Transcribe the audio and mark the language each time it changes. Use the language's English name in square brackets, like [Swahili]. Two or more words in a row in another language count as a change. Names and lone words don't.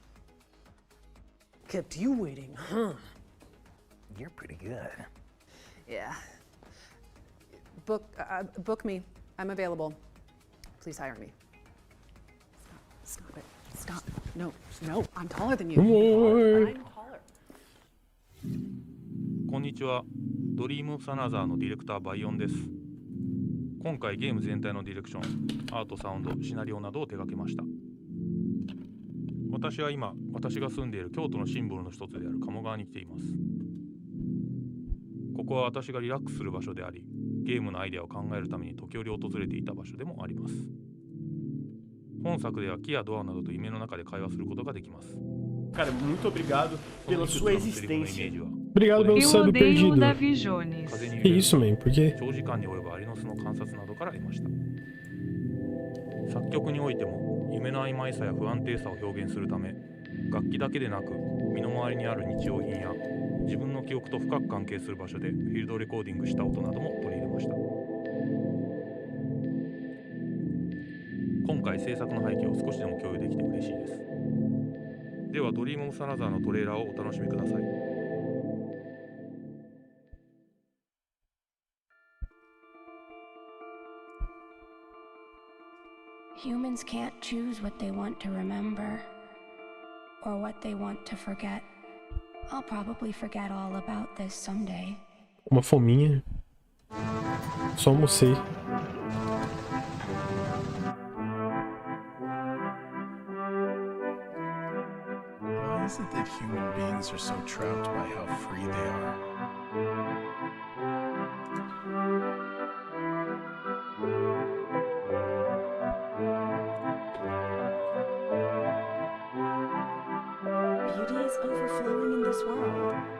[English] Kept you waiting, huh? You're pretty good. Yeah. Book me. I'm available. Please hire me. Stop it. Stop. No, I'm taller than you. I'm taller. [Japanese] こんにちは。ドリームオブアナザーのディレクターバイオンです。今回ゲーム全体のディレクション、アート、サウンド、シナリオなどを手掛けました。私は今、私が住んでいる京都のシンボルの一つである鴨川に来ています。ここは私がリラックスする場所であり、ゲームのアイデアを考えるために時折訪れていた場所でもあります。本作では木やドアなどと夢の中で会話することができます。 [Portuguese] Cara, muito obrigado pela sua existência. Obrigado pelo sub perdido. Davi Jones. Que isso, man? Por quê? [Japanese] 長時間に及ぶアリノスの観察などから得ました。作曲においても夢の曖昧さや不安定さを表現するため、楽器だけでなく身の回りにある日用品や自分の記憶と深く関係する場所でフィールドレコーディングした音なども取り入れました。今回制作の背景を少しでも共有できて嬉しいです。ではドリームオブサナザーのトレーラーをお楽しみください。 [English] Humans can't choose what they want to remember or what they want to forget. I'll probably forget all about this someday. [Portuguese] Uma fominha. Só almocei. [English] Why is it that human beings are so trapped by how free they are? Beauty is overflowing in this world.